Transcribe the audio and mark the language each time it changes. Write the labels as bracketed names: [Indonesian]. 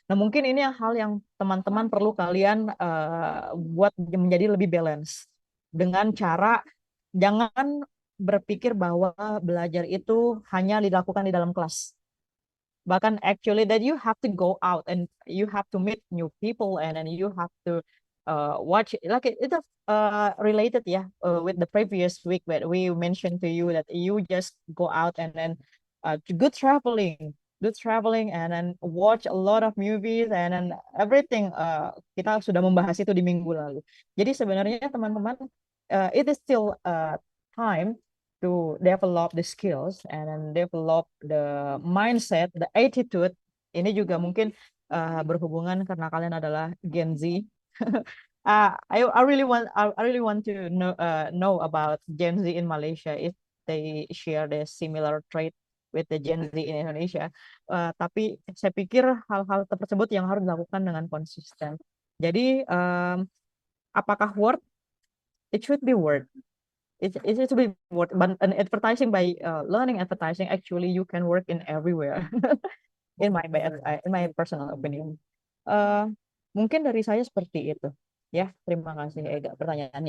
[Indonesian] Nah, mungkin ini hal yang teman-teman perlu kalian buat menjadi lebih balance, dengan cara jangan berpikir bahwa belajar itu hanya dilakukan di dalam kelas. Bahkan [English] actually that you have to go out and you have to meet new people, and then you have to watch, like it's related with the previous week that we mentioned to you that you just go out and then good traveling and then watch a lot of movies and then everything. [Indonesian] Kita sudah membahas itu di minggu lalu. Jadi sebenarnya teman-teman, [English] it is still time to develop the skills and then develop the mindset, the attitude. [Indonesian] Ini juga mungkin berhubungan karena kalian adalah Gen Z. [English] I really want to know about Gen Z in Malaysia if they share the similar trait with the Gen Z in Indonesia. [Indonesian] Tapi saya pikir hal-hal tersebut yang harus dilakukan dengan konsisten. Jadi apakah [English] worth? It should be worth. It should be worth. But advertising, by learning advertising, actually you can work in everywhere. in my personal opinion. [Indonesian] Mungkin dari saya seperti itu. Ya, terima kasih Ega pertanyaannya.